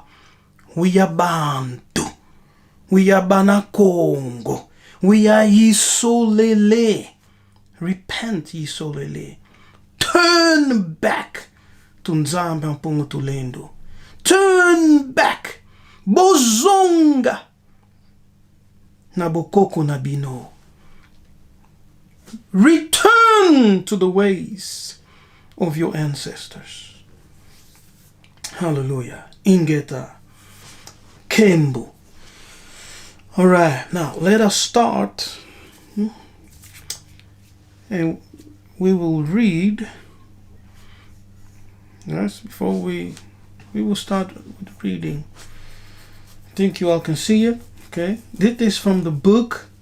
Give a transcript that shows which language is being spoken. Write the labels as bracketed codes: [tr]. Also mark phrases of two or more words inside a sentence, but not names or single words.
[en] We are Bantu. We are Banakongo. We are Yisolele. Repent, Yisolele. Turn back to Nzambi Ampungu Tulendo. Turn back. [ln] Bozonga. Nabokoko Nabino. [en] Return to the ways of your ancestors. [kg] Hallelujah. Ingeta. Kembo. [en] Alright, now let us start. And we will read. Yes, before we will start with reading. I think you all can see it. Okay, this is from the book.